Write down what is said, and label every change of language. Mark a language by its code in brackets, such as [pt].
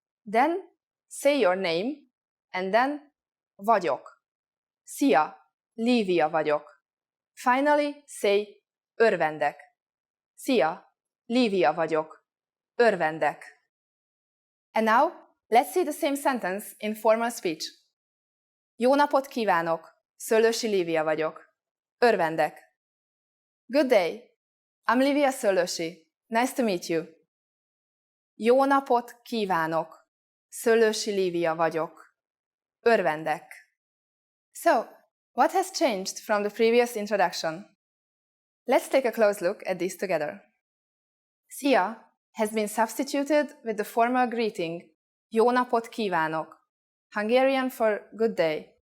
[en] Then say your name. And then, vagyok. [hu] Szia, Livia vagyok. [en] Finally, say, [hu] örvendek. Szia, Livia vagyok. Örvendek. [en] And now, let's see the same sentence in formal speech. [hu] Jó napot kívánok, Szöllősi Livia vagyok. Örvendek. [en] Good day, I'm Livia Szöllősi. Nice to meet you. [hu] Jó napot kívánok, Szöllősi Livia vagyok. Örvendek. [en] So, what has changed from the previous introduction? Let's take a close look at these together. Szia has been substituted with the formal greeting [hu] Jó napot kívánok, [en] Hungarian for good day.